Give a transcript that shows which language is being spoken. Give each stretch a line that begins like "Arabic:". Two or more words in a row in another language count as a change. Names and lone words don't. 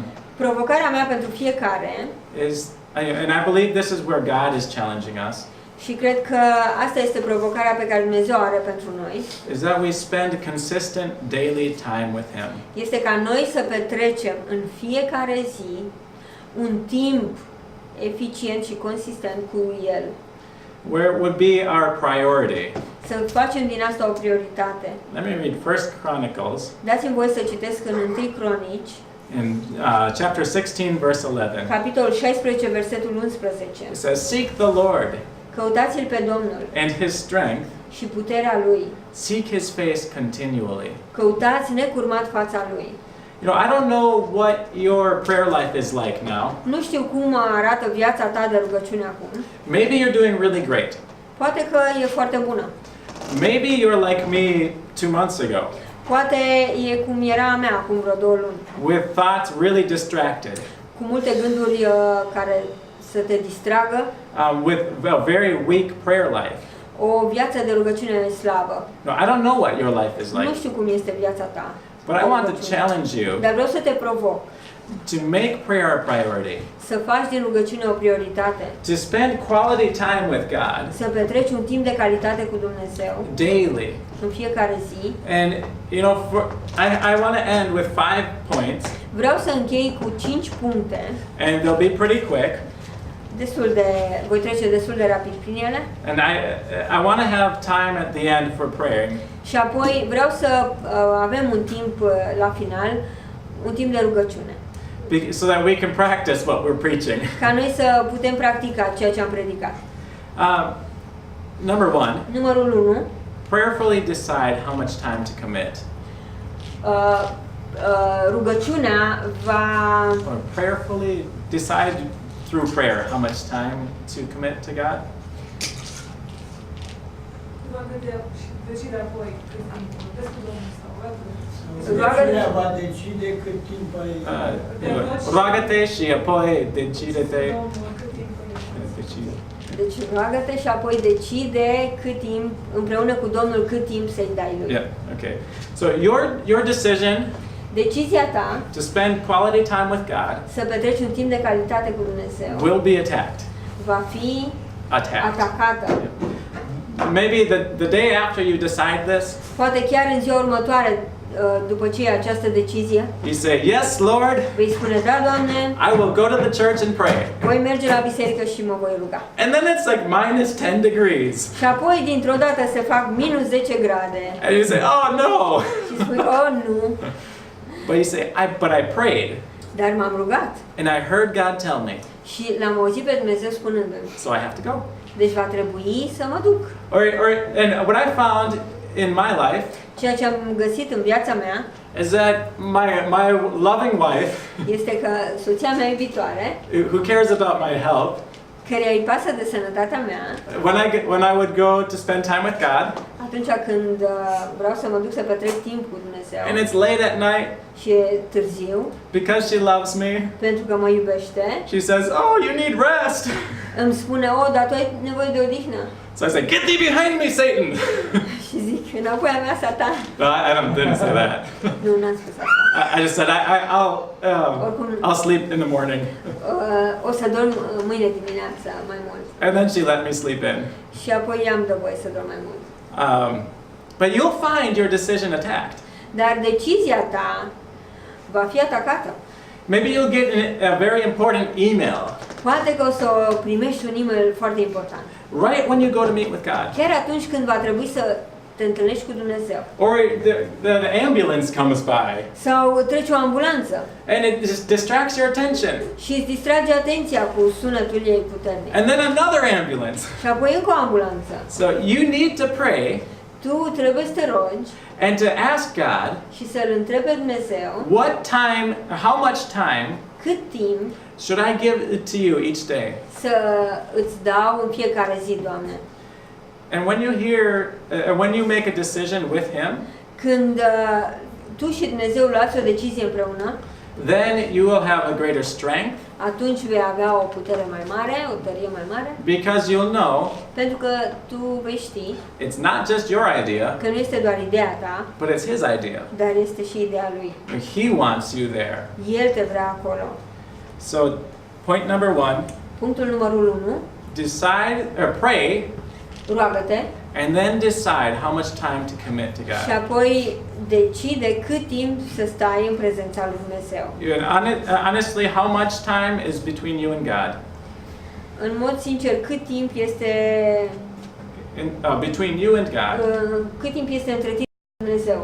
Romanian: Provocarea mea pentru fiecare,
English: is, and I believe this is where God is challenging us,
Romanian: Și cred că asta este provocarea pe care Dumnezeu are pentru noi.
English: is that we spend consistent daily time with Him.
Romanian: Este ca noi să petrecem în fiecare zi un timp eficient și consistent cu El.
English: Where it would be our priority.
Romanian: Să facem din asta o prioritate.
English: Let me read 1 Chronicles
Romanian: Dați-mi voie să citesc în 1 Cronici,
English: in chapter 16, verse 11.
Romanian: capitolul 16, versetul 11.
English: It says, "Seek the Lord
Romanian: Căutați-L pe Domnul
English: and His strength.
Romanian: și puterea Lui.
English: Seek His face continually."
Romanian: Căutați necurmat fața Lui.
English: You know, I don't know what your prayer life is like now.
Romanian: Nu știu cum arată viața ta de rugăciune acum.
English: Maybe you're doing really great.
Romanian: Poate că e foarte bună.
English: Maybe you're like me 2 months ago,
Romanian: Poate e cum era a mea acum vreo 2 luni.
English: with thoughts really distracted,
Romanian: Cu multe gânduri care să te distragă.
English: with a very weak prayer life.
Romanian: O viață de rugăciune slabă.
English: No, I don't know what your life is
Romanian: Nu
English: like,
Romanian: știu cum este viața ta.
English: but I want to challenge you
Romanian: Dar vreau să te provoc
English: to make prayer a priority,
Romanian: să faci din rugăciune o prioritate.
English: to spend quality time with God
Romanian: Să petreci un timp de calitate cu Dumnezeu
English: daily.
Romanian: în fiecare zi.
English: And, you know, I want to end with 5 points,
Romanian: Vreau să închei cu 5 puncte.
English: and they'll be pretty quick.
Romanian: Voi trece destul de rapid prin ele.
English: And I want to have time at the end for praying.
Romanian: Și apoi vreau să avem un timp la final, un timp de rugăciune.
English: So that we can practice what we're preaching.
Romanian: Ca noi să putem practica ceea ce am predicat.
English: Number 1,
Romanian: Numărul 1.
English: prayerfully decide how much time to commit.
Romanian: Rugăciunea va
English: Or prayerfully decide through prayer how much time to commit to God.
Romanian: Rugăciunea va decide cât timp ai... Roagă-te și apoi decide-te. Deci roagă-te și apoi decide cât timp, împreună cu Domnul, cât timp să-i dai lui.
English: Yeah, okay. So your decision
Romanian: Decizia ta
English: to spend quality time with God
Romanian: să petreci un timp de calitate cu Dumnezeu
English: will be attacked.
Romanian: va fi atacată.
English: Maybe the day after you decide this,
Romanian: Poate chiar în ziua următoare, după ce iei această decizie,
English: you say, "Yes, Lord,
Romanian: vei spune, da, Doamne,
English: I will go to the church and pray."
Romanian: voi merge la biserică și mă voi ruga.
English: And then it's like minus 10 degrees.
Romanian: Și apoi, dintr-o dată, se fac minus 10 grade.
English: And you say, "Oh no."
Romanian: Și spui, oh, nu,
English: But you say, "But I prayed
Romanian: dar m-am rugat.
English: and I heard God tell me,
Romanian: Și l-am auzit pe Dumnezeu spunându-mi,
English: so I have to go."
Romanian: deci va trebui să mă duc.
English: And what I found in my life
Romanian: Ceea ce am găsit în viața mea
English: is that my loving wife,
Romanian: este că soția mea iubitoare,
English: who cares about my health,
Romanian: căreia îi pasă de sănătatea mea,
English: when I would go to spend time with God,
Romanian: atunci când vreau să mă duc să petrec timp cu Dumnezeu
English: and it's late at night,
Romanian: și e târziu,
English: because she loves me,
Romanian: pentru că mă iubește,
English: she says, "Oh, you need rest."
Romanian: îmi spune, oh, dar tu ai nevoie de odihnă.
English: So I say, "Get thee behind me, Satan."
Romanian: Și zic, înapoi a mea, Satan.
English: No, didn't say that.
Romanian: Nu, n-am spus asta.
English: I just said I'll sleep in the morning,
Romanian: O să dorm mâine dimineața mai mult.
English: and then she let me sleep in.
Romanian: Și apoi i-am dă voie să dorm mai mult.
English: But you'll find your decision attacked.
Romanian: Dar decizia ta va fi atacată.
English: Maybe you'll get a very important email
Romanian: Poate că o să primești un e-mail foarte important.
English: right when you go to meet with God,
Romanian: Chiar atunci când va trebui să te întâlnești cu Dumnezeu.
English: or the ambulance comes by,
Romanian: Sau trece o ambulanță
English: and it just distracts your attention,
Romanian: și îți distrage atenția cu sunetul ei puternic.
English: and then another ambulance.
Romanian: Și apoi încă o ambulanță.
English: So you need to pray
Romanian: Tu trebuie să te rogi
English: and to ask God,
Romanian: și să-L întrebi pe Dumnezeu
English: how much time
Romanian: cât timp
English: should I give to you each day?
Romanian: să îți dau în fiecare zi, Doamne.
English: And when you make a decision with Him,
Romanian: Când tu și Dumnezeu luați o decizie împreună,
English: then you will have a greater strength,
Romanian: atunci vei avea o putere mai mare, o tărie mai mare,
English: because you'll know
Romanian: pentru că tu vei ști
English: it's not just your idea,
Romanian: că nu este doar ideea ta,
English: but it's His idea.
Romanian: dar este și ideea Lui.
English: He wants you there.
Romanian: El te vrea acolo.
English: So, point number 1,
Romanian: Punctul numărul 1.
English: decide or pray,
Romanian: roagă-te
English: and then decide how much time to commit to
Romanian: și
English: God.
Romanian: apoi decide cât timp să stai în prezența lui Dumnezeu.
English: Honestly, how much time is between you and God?
Romanian: În mod sincer, cât timp este
English: Between you and God.
Romanian: cât timp este între tine și Dumnezeu?